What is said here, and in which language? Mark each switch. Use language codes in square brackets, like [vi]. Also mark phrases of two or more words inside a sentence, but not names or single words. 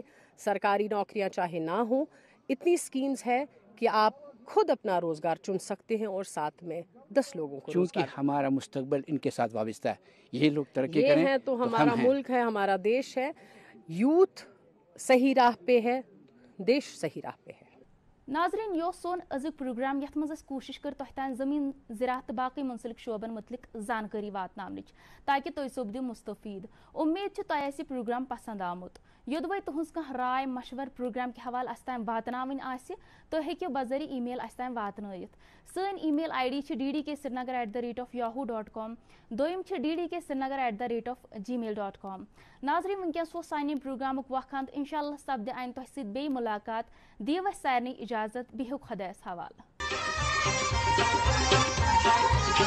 [hi] सरकारी नौकरियां चाहे ना हो, इतनी स्कीम्स है कि आप खुद अपना रोजगार चुन सकते हैं और साथ में 10 लोगों को क्योंकि हमारा मुस्तकबिल इनके साथ वाबस्ता है। ये लोग तरक्की करें है तो हमारा मुल्क है, हमारा देश है। यूथ सही राह पे है, देश सही राह पे है। [ks] ناظرین یو سون اَزُک پروگرام یتھ منز کوشش کرتہ تان زمین زراعت تہٕ باقی منسلک شعبن متعلق جانکاری واتناونِچ تاکہ تُہۍ سپدو مستفید. اُمید تہٕ پروگرام پسند آمُت. یودوے تُہس کہٕ راے مشور پروگرام کے حوالے اَس تان واتناون آسہِ تہٕ ہیکِو بذریعہ ای میل اَس تان واتنیت. سون [en] email ID [ks] ddksrinagar@yahoo.com, दोयम ddksrinagar@gmail.com। ناظرین ونکس وو سانہِ پروگرام وقت انشاءاللہ سپد آین تہٕ ستہٕ بیہ ملاقات. دِیو سارنی اجازت، بِہو خدایس حوالے.